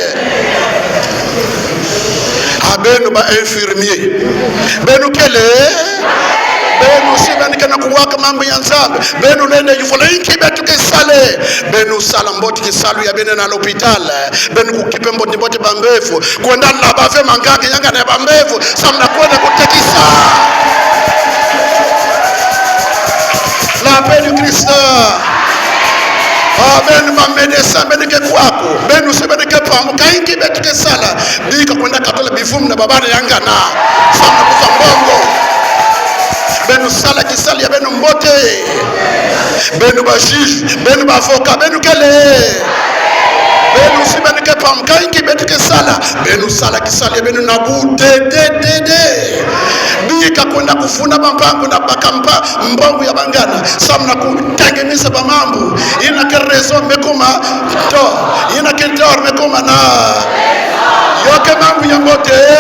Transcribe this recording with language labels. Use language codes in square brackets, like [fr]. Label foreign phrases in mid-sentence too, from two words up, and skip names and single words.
[ktu] abenu ba infirmier benu kele benu sibani kana kuwaka mambo ya nzambe benu nende yufula inki betu ke sale benu sala mboti kisalu ya benu na l'hôpital benu kukipe mboti bambefu kwenda na bafe mangake yanga na bambefu samna kwenda kutekisa [fr] la paix du Christ. Amen. [ktu] Mamedesa beneke kwako benu sebeneke pamuka inki betu ke sala bika kwenda katola bifumu na babana yangana samna kufa mbongo benu sala kisali ya benu mbote benu ba juge benu ba avocat benu kele benu sibeneke pamuka inki betu ke sala benu sala kisali ya benu nabu de bika kwenda kufuna bampango na bakampa mbongo ya bangana samna kutengeneza bamambo ina ke raison mekoma to ina ke tor mekoma na yoke mambo ya mbote